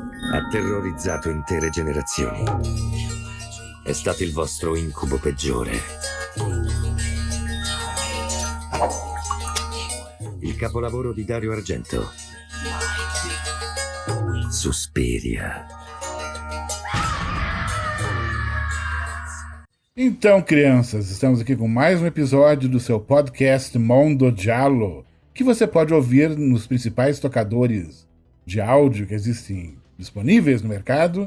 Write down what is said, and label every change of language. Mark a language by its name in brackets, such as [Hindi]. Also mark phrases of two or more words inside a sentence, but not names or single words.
[Italian] Ha terrorizzato intere generazioni. È stato il vostro incubo peggiore. Il capolavoro di Dario Argento. Suspiria. [Portuguese] Então, crianças, estamos aqui com mais um episódio do seu podcast Mondo Giallo, que você pode ouvir nos principais tocadores de áudio que existem disponíveis no mercado.